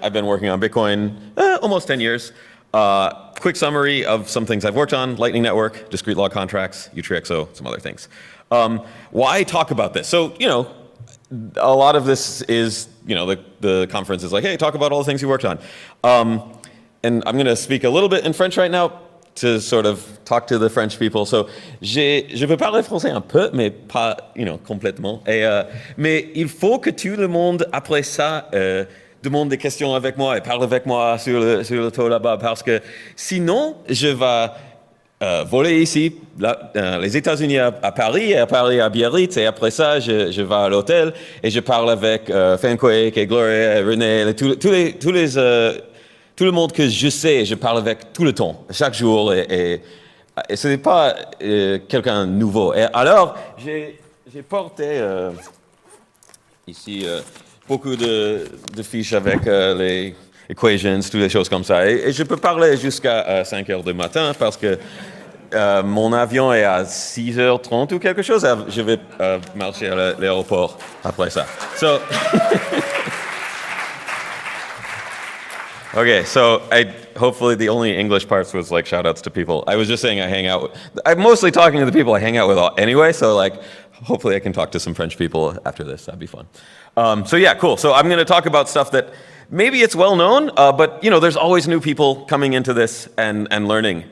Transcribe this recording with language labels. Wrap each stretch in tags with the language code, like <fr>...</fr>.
<en>I've been working on Bitcoin almost 10 years. Quick summary of some things I've worked on: Lightning Network, discrete log contracts, Utreexo, some other things. Why talk about this? So, a lot of this is, the conference is like, hey, talk about all the things you worked on. And I'm going to speak a little bit in French right now to sort of talk to the French people.</en> <fr>So, je peux parler français un peu, mais pas, complètement. Mais il faut que tout le monde, après ça, demande des questions avec moi et parle avec moi sur le tour là-bas, parce que sinon, je vais voler ici, les États-Unis à Paris, et à Paris à Biarritz, et après ça, je vais à l'hôtel et je parle avec Fanquake et Gloria et René, tout le monde que je sais, je parle avec tout le temps, chaque jour, et ce n'est pas quelqu'un de nouveau. Et alors, j'ai porté ici beaucoup de fiches avec les equations, toutes les choses comme ça. Et je peux parler jusqu'à 5 heures du matin parce que mon avion est à 6h30 ou quelque chose. Je vais marcher à l'aéroport après ça.</fr> <en>So, okay, so hopefully the only English parts was like shout outs to people. I was just saying I'm mostly talking to the people I hang out with anyway, so like hopefully I can talk to some French people after this. That'd be fun. So yeah, cool. So I'm going to talk about stuff that maybe it's well known, but there's always new people coming into this and learning.</en>